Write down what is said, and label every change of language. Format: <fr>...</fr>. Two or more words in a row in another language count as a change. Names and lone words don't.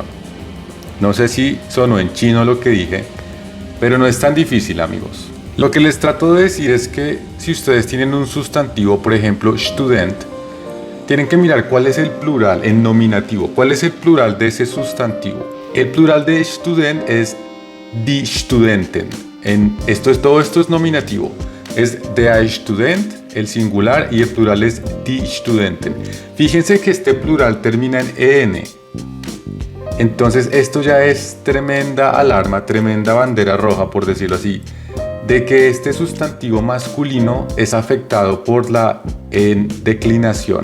<es>No sé si sonó en chino lo que dije, pero no es tan difícil, amigos. Lo que les trato de decir es que si ustedes tienen un sustantivo, por ejemplo, student, tienen que mirar cuál es el plural en nominativo, cuál es el plural de ese sustantivo. El plural de student es</es> <de>die Studenten.</de> <es>Todo esto es nominativo. Es</es> <de>der Student,</de> <es>el singular, y el plural es</es> <de>die Studenten.</de> <es>Fíjense que este plural termina en en. Entonces esto ya es tremenda alarma, tremenda bandera roja, por decirlo así, de que este sustantivo masculino es afectado por la declinación.</es>